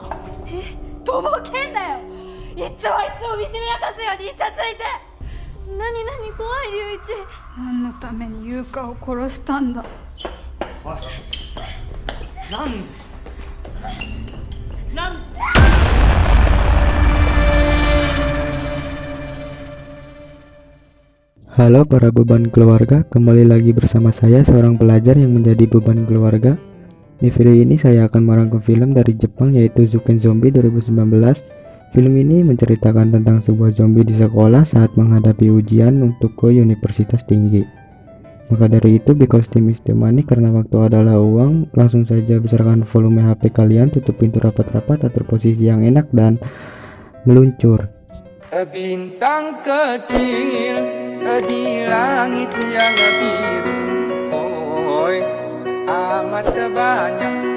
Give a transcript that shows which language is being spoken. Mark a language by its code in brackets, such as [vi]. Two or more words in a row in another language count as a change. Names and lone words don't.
[ja] とぼけんなよ。いつも見せびらかすようにイチャついて。何怖い龍一。何のために優香を殺したんだ。おい、なん [id] Halo para beban keluarga, kembali lagi bersama saya seorang pelajar yang menjadi beban keluarga. Di video ini saya akan merangkum film dari Jepang yaitu Zuken Zombie 2019. Film ini menceritakan tentang sebuah zombie di sekolah saat menghadapi ujian untuk ke universitas tinggi. Maka dari itu, [en] because time is the money, [id] karena waktu adalah uang, langsung saja besarkan volume HP kalian, tutup pintu rapat-rapat, atur posisi yang enak dan meluncur. bintang kecil di langit yang biru, oi, amat banyak.